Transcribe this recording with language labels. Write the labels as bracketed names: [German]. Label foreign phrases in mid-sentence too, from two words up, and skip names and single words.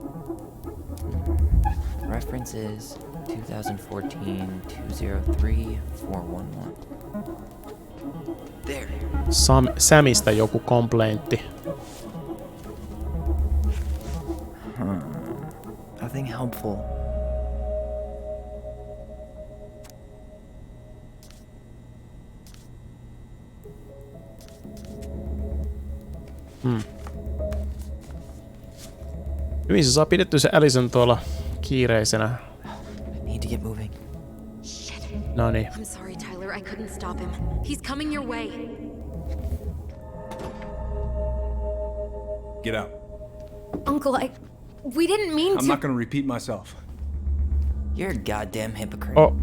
[English] Reference is 2014-203-411. There. [Finnish] Samista joku kompleintti. [English] Nothing helpful. [Finnish] Hyvin se saa pidettyä se Allison tuolla kiireisenä. [English] Need to get moving. Noniin. I'm sorry, Tyler. I couldn't stop him. He's coming your way. Get out. Uncle, we didn't mean I'm not gonna repeat myself. You're a goddamn hypocrite.